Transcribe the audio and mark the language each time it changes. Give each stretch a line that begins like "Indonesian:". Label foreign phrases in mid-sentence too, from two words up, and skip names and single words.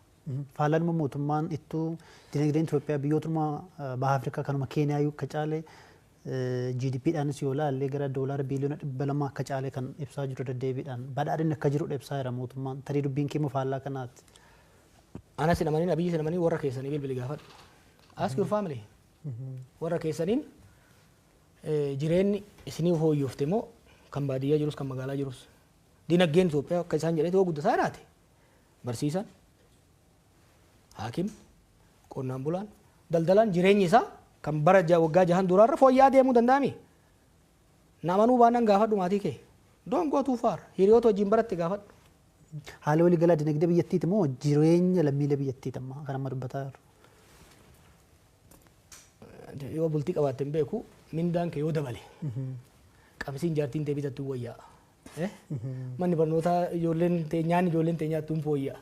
Oromo: Faalaan immoo mootummaan ittuu diinagdeen Itoophiyaa biyyootuma baha Afrikaa kanuma Keeniyaa akka caale GDPdhaanis yoo ilaalle gara doolaara biliyoona 200 akka caalee kan ibsaa jiru deddeebiidhaan badhaadhinni akka jiru ibsaa jira mootummaan tarii dubbiin kee faallaa kanaati. Ana sinamanii abiyyi sinamanii warra keessanii bilbili gaafadhu.
English: Ask your family.
Oromo: Warra keessaniin jireenyi isinii hooyyofte moo kan baadiyyaa jirus kan magaalaa jirus. Dinagdeen Itoophiyaa akka isaan jedhee guddataa jiraate. Barsiisan, haakim, qonnaan bulaan, daldalaan jireenyi isaa kan bara waggaa 6 duraarra fooyya'aa deemuu danda'ami. Namanuu baanaan gaafadhu maatii kee.
English: Don't go too far.
Oromo: Hiriyoota wajjin baratte gaafadhu. Haala waliigalaa dinagdee biyyattiiti moo jireenya lammiilee biyyattiiti amma kan amma dubbataa jiru? Yoo bultii qabaatte hin beeku mindaan kee yoo dabale. Qabsiin jaartiin ta'e bitattuu wayyaa. Manni barnootaa ijoolleen teenyaan ijoolleen teenyaattuu hin fooyyaa.